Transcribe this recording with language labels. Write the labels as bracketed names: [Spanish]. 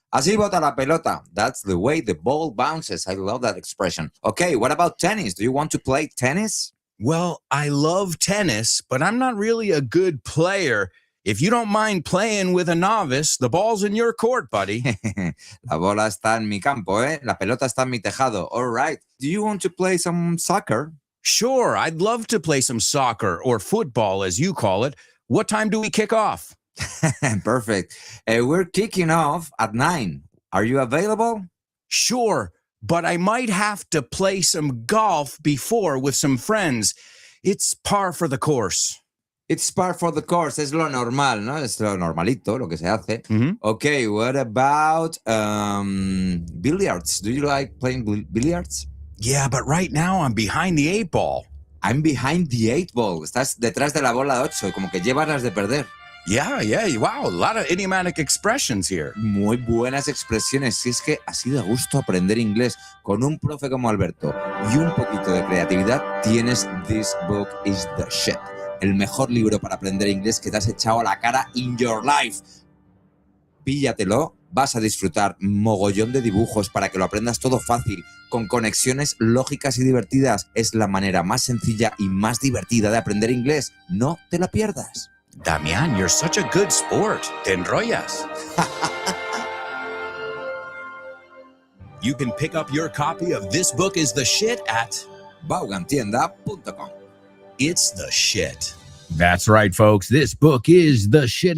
[Spanish] Así bota la pelota. [English] That's the way the ball bounces. I love that expression. Okay, what about tennis? Do you want to play tennis? Well, I love tennis, but I'm not really a good player. If you don't mind playing with a novice, the ball's in your court, buddy. [Spanish] La bola está en mi campo, ¿eh? La pelota está en mi tejado. [English] All right. Do you want to play some soccer? Sure, I'd love to play some soccer or football, as you call it. What time do we kick off? Perfect. We're kicking off at 9. Are you available? Sure, but I might have to play some golf before with some friends. It's par for the course. It's part for the course. [Spanish] Es lo normal, ¿no? Es lo normalito, lo que se hace. Mhm. [English] Okay, what about billiards? Do you like playing billiards? Yeah, but right now I'm behind the 8 ball. I'm behind the 8 ball. [Spanish] Estás detrás de la bola 8, como que llevas las de perder. [English] Yeah. Wow, a lot of idiomatic expressions here. [Spanish] Muy buenas expresiones. Si es que así da gusto aprender inglés con un profe como Alberto y un poquito de creatividad, tienes This Book is the Shit. El mejor libro para aprender inglés que te has echado a la cara [English] in your life. [Spanish] Píllatelo, vas a disfrutar mogollón de dibujos para que lo aprendas todo fácil, con conexiones lógicas y divertidas. Es la manera más sencilla y más divertida de aprender inglés. No te la pierdas. [English] Damián, you're such a good sport. [Spanish] Te enrollas. [English] You can pick up your copy of This Book is the Shit at Vaughantienda.com. It's the Shit. That's right, folks. This book is the shit.